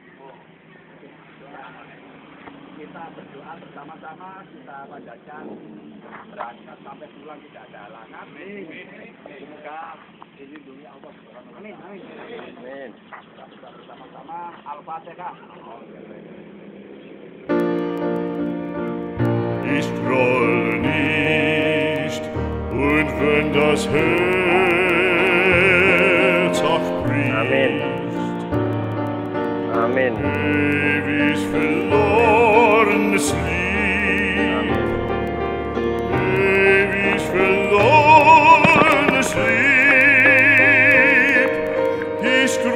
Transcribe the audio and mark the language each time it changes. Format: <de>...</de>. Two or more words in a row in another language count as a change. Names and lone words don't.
<id>Kita berdoa bersama-sama, kita panjatkan berangkat sampai pulang tidak ada halangan. Semoga dilindungi Allah</id> <ar>Subhanahu wa Ta'ala.</ar> <id>Amin. Kita berdoa bersama-sama. Al-Fatihah.</id> <de>Ich groll nicht, und wenn das Herz auch bricht,</de> <id>Amin.</id> <de>ewig verlorenes Lied, ewig verlorenes Lied, ich</de>